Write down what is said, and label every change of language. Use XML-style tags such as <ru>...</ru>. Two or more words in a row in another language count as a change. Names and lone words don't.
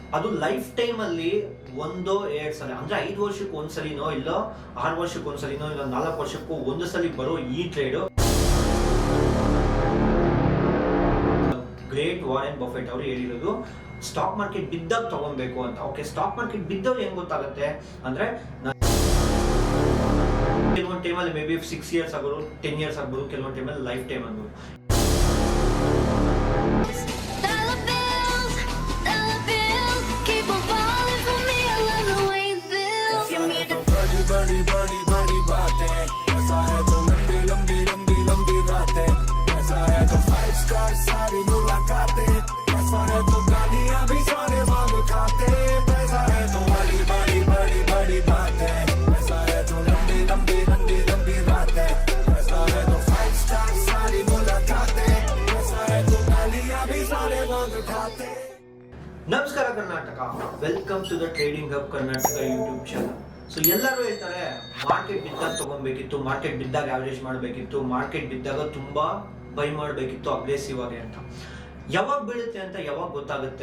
<kn>ಅದು</kn> <en>life time</en> <kn>ಅಲ್ಲಿ ಒಂದೋ ಎರಡು ಸಲ ಅಂದ್ರೆ 5 ವರ್ಷಕ್ಕೆ ಒಂದ್ಸಲಿನೋ ಇಲ್ಲ 6 ವರ್ಷಕ್ಕೆ ಒಂದ್ಸಲಿನೋ ಇಲ್ಲ 4 ವರ್ಷಕ್ಕೂ ಒಂದು ಸಲ ಬರೋ ಈ ಟ್ರೇಡ್ ಗ್ರೇಟ್ ವಾರೆನ್ ಬಫೆಟ್ ಅವರು ಹೇಳಿರೋದು</kn> <en>stock market</en> <kn>ಬಿದ್ದಾಗ ತಗೊಬೇಕು ಅಂತ. ಓಕೆ,</kn> <en>stock market</en> <kn>ಬಿದ್ದಾಗ ಹೆಂಗ್ ಗೊತ್ತಾಗುತ್ತೆ ಅಂದ್ರೆ ಕೆಲವೊಂದು ಟೈಮಲ್ಲಿ</kn> <en>may be 6 years</en> <kn>ಆಗ್ಬೋದು,</kn> <en>10 years</en> <kn>ಆಗ್ಬೋದು, ಕೆಲವೊಂದು ಟೈಮಲ್ಲಿ</kn> <en>life time</en> <kn>ಆಗ್ಬೋದು.</kn> <hi>बड़ी बड़ी बड़ी बातें, ऐसा है तो लंबी लंबी लंबी लंबी रातें, ऐसा है तो 5 star सारी मुलाकातें, ऐसा है तो गालियां भी सारे मांग खाते, ऐसा है तो बड़ी बड़ी बड़ी बड़ी बातें, ऐसा है तो लंबी लंबी लंबी लंबी रातें, ऐसा है तो 5 star सारी मुलाकातें, ऐसा है तो गालियां भी सारे मांग खाते.</hi> <kn>ನಮಸ್ಕಾರ ಕರ್ನಾಟಕ,</kn> <en>welcome to the Trading Hub Karnataka YouTube channel.</en> <kn>ಸೊ ಎಲ್ಲರೂ ಹೇಳ್ತಾರೆ ಮಾರ್ಕೆಟ್ ಬಿದ್ದಾಗ ತಗೊಬೇಕಿತ್ತು, ಮಾರ್ಕೆಟ್ ಬಿದ್ದಾಗ ಆವರೇಜ್ ಮಾಡಬೇಕಿತ್ತು, ಮಾರ್ಕೆಟ್ ಬಿದ್ದಾಗ ತುಂಬಾ ಬೈ ಮಾಡಬೇಕಿತ್ತು ಅಗ್ರೆಸಿವ್ ಆಗಿ ಅಂತ. ಯಾವಾಗ ಬೀಳುತ್ತೆ ಅಂತ ಯಾವಾಗ ಗೊತ್ತಾಗುತ್ತೆ?</kn>